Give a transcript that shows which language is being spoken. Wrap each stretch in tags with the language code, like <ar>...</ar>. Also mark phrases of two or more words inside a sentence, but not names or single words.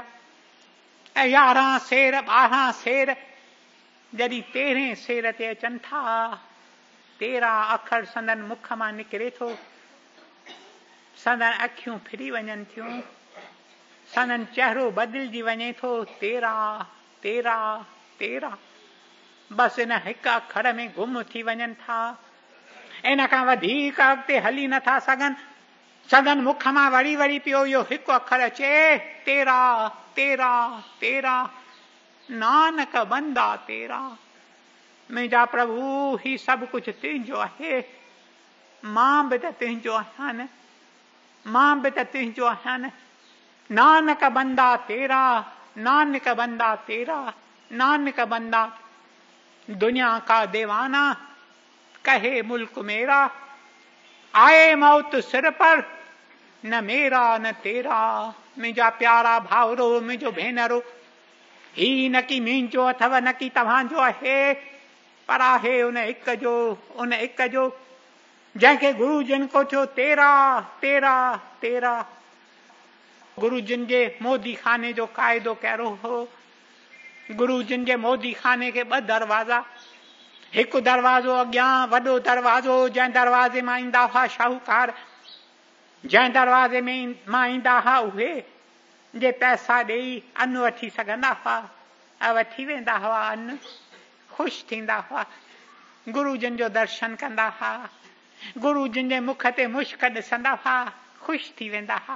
<sd>11 सेर, 12 सेर, जॾहिं 13 सेर ते अचनि था, 13 अखर संदन मुख मां निकिरे थो, संदन अखियूं फिरी वञनि थियूं, संदन चहिरो बदिलजी वञे थो। 13 13 13 बसि इन हिकु अखर में गुम थी वञनि था। इन खां वधीक अॻिते हली नथा सघनि। संदन मुख मां वरी वरी पियो इहो हिकु अखर अचे, 13 13 13।</sd> <pa>ਨਾਨਕ ਬੰਦਾ ਤੇਰਾ,</pa> <sd>मुंहिंजा प्रभु ही सभु कुझु तुंहिंजो आहे, मां बि त तुंहिंजो आहियां न, मां बि त तुंहिंजो आहियां न।</sd> <pa>ਨਾਨਕ ਬੰਦਾ ਤੇਰਾ, ਨਾਨਕ ਬੰਦਾ ਤੇਰਾ, ਨਾਨਕ ਬੰਦਾ।</pa> <hi>दुनिया का दीवाना कहे मुल्क मेरा, आए मौत सिर पर, न मेरा न तेरा,</hi> <sd>मुंहिंजा प्यारा भाउरो मुंहिंजो भेनरो, ही न की मुंहिंजो अथव न की तव्हांजो आहे, पर आहे उन हिक जो, उन हिक जो जंहिंखे गुरु जिन को थियो</sd> <pa>ਤੇਰਾ ਤੇਰਾ ਤੇਰਾ।</pa> <sd>गुरु जिन जे मोदी खाने जो क़ाइदो कहिड़ो हो? गुरु जिन जे मोदी खाने खे 2 दरवाज़ा, हिकु दरवाज़ो अॻियां वॾो दरवाज़ो, जंहिं दरवाज़े मां ईंदा हुआ शाहूकार, जंहिं दरवाज़े में मां ईंदा हुआ उहे जे पैसा ॾेई अन्न वठी सघंदा हुआ, वठी वेंदा हुआ अन्न, ख़ुशि थींदा हुआ, गुरु जिन जो दर्शन कंदा हुआ, गुरु जिन जे मुख ते मुश्क ॾिसंदा हुआ, ख़ुशि थी वेंदा हुआ।</sd>